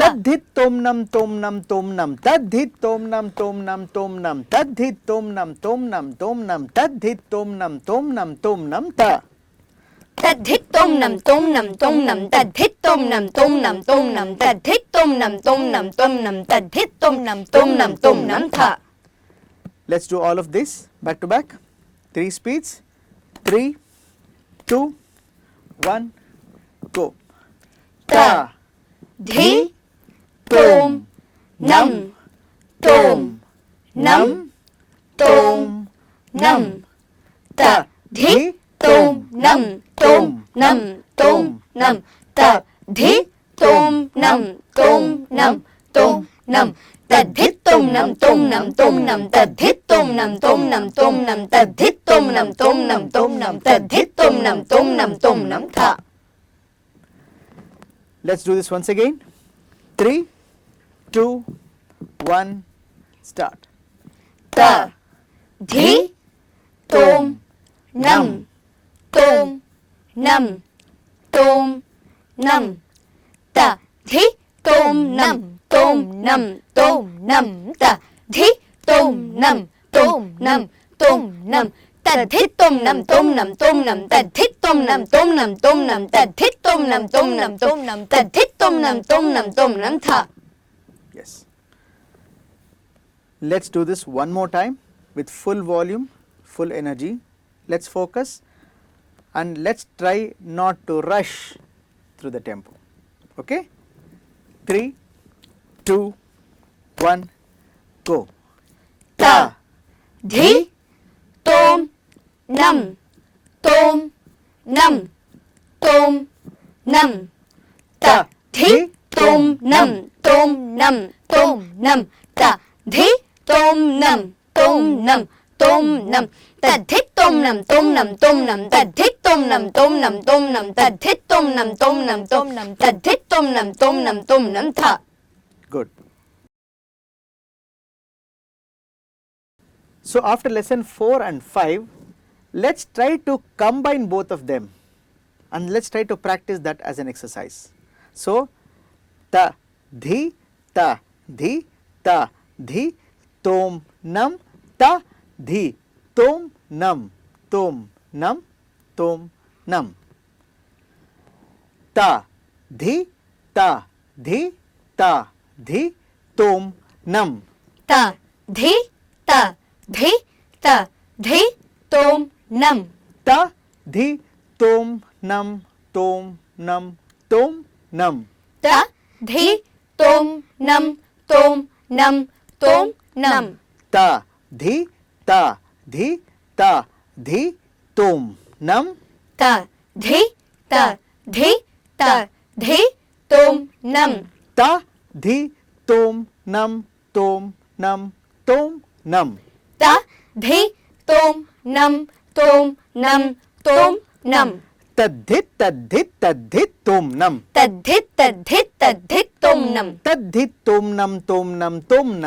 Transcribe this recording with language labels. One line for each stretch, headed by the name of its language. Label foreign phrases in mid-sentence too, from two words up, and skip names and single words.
English: Tadhit tom nam tom nam tom nam. Tadhit tom nam tom nam tom nam. Tadhit tom nam tom nam tom nam. Tadhit tom nam tom nam tom nam ta. Tadhit tom nam tom nam tom nam. Tadhit tom nam tom nam tom nam. Tadhit tom nam tom nam tom nam. Tadhit tom nam tom nam tom nam tha. Let's do all of this back to back. 3 speeds. 3, 2, 1, go. Ta Dhi tom nam tom nam tom nam. Ta dhi tom nam tom nam tom nam. Ta dhi tom nam tom nam tom nam. Tadhit tom nam tom nam tom nam. Tadhit tom nam tom nam tom nam. Tadhit tom nam tom nam tom nam. Tadhit tom nam tom nam tom nam tha. Let's do this once again. 3, 2, 1, start. Ta dhi tom nam tom nam tom nam. Ta dhi tom nam tom nam tom nam. Ta dhi tom nam tom nam tom nam. Tadhit tom nam tom nam tom nam. Tadhit tom nam tom nam tom nam. Tadhit tom nam tom nam tom nam. Tadhit tom nam tom nam tom nam tha. Yes. Let's do this one more time with full volume, full energy. Let's focus and let's try not to rush through the tempo. Okay? 3, 2, 1, go. Ta dhi tom nam tom nam tom nam. Ta dhi tom nam tom nam tom nam. Ta dhi Tom Nam Tom Nam Tom Nam Tadhit Tom Nam Tom Nam Tom Nam Tadhit Tom Nam Tom Nam Tom Nam Tadhit Tom Nam Tom Nam Tom Nam Tadhit Tom Nam Tom Nam Tom Nam Tha. Good. So after lesson 4 and 5, let's try to combine both of them and let's try to practice that as an exercise. So ta dhi ta dhi ta dhi tom nam ta dhi tom nam tom nam tom nam ta dhi ta dhi ta dhi tom nam Ta Dhi Ta Dhi Ta Dhi Tom Nam ta dhi tom nam tom nam tom nam Ta Dhi Tom Nam Tom Nam Tom Nam ta dhi ta dhi ta dhi tom nam Ta Dhi Ta Dhi Ta Dhi Tom Nam ta dhi tom nam tom nam tom nam Ta Dhi Tom Nam Tom Nam Tom Nam tadhit tadhit tadhit tom nam Tadhit Tadhit Tadhit Tom Nam tadhit tom nam tom nam tom nam